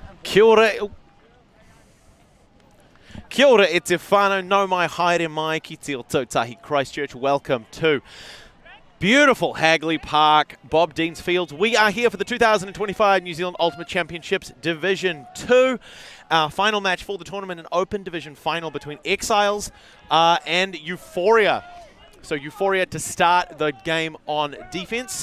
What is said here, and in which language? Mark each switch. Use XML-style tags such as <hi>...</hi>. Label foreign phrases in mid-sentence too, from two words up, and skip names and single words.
<mi>Kia ora. Kia ora e te whānau, no mai haere mai ki te o Tautahi Christchurch.</mi> <en>Welcome to beautiful Hagley Park, Bob Dean's Fields. We are here for the 2025 New Zealand Ultimate Championships Division 2. Our final match for the tournament, an open division final between Exiles and Euphoria. So Euphoria to start the game on defense.</en>